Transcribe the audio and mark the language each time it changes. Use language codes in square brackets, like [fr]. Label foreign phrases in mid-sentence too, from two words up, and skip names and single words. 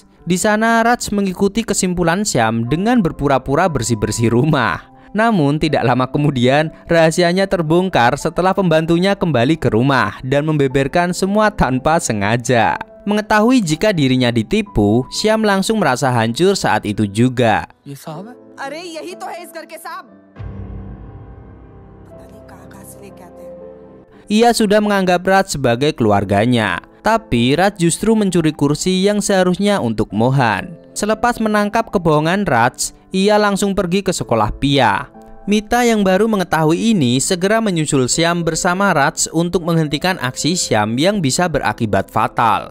[id] Di sana Raj mengikuti kesimpulan Syam dengan berpura-pura bersih-bersih rumah. Namun tidak lama kemudian rahasianya terbongkar setelah pembantunya kembali ke rumah dan membeberkan semua tanpa sengaja. Mengetahui jika dirinya ditipu, Syam langsung merasa hancur saat itu juga. [hi] अरे यही तो है इस घर के साहब पता नहीं कहाँ से लेके आते हैं। [id] Ia sudah menganggap Raj sebagai keluarganya, tapi Raj justru mencuri kursi yang seharusnya untuk Mohan. Selepas menangkap kebohongan Raj, ia langsung pergi ke sekolah Pia. Mita yang baru mengetahui ini segera menyusul Syam bersama Raj untuk menghentikan aksi Syam yang bisa berakibat fatal.